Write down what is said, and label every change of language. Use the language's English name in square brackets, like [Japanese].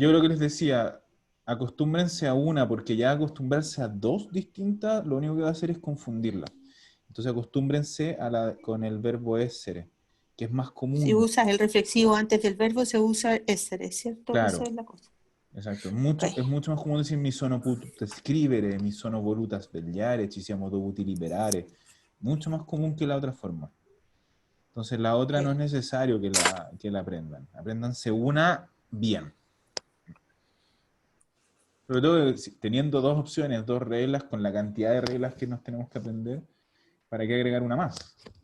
[Spanish] yo lo que les decía, acostúmbrense a una, porque ya acostumbrarse a dos distintas, lo único que va a hacer es confundirla. Entonces, acostúmbrense con el verbo essere, que es más Si común. usas el reflexivo antes del verbo, se usa essere, ¿cierto? Claro. Esa es la cosa. [Italian] Esatto, [Spanish] Ok. [Italian] è molto más comune decir mi sono potuta scrivere, mi sono voluta svegliare, ci siamo dovuti liberare. [Spanish] Mucho más común que la otra forma. Entonces la otra no es necesario que la aprendan. Apréndanse una bien. Sobre todo teniendo dos opciones, dos reglas, con la cantidad de reglas que nos tenemos que aprender, ¿para qué agregar una más?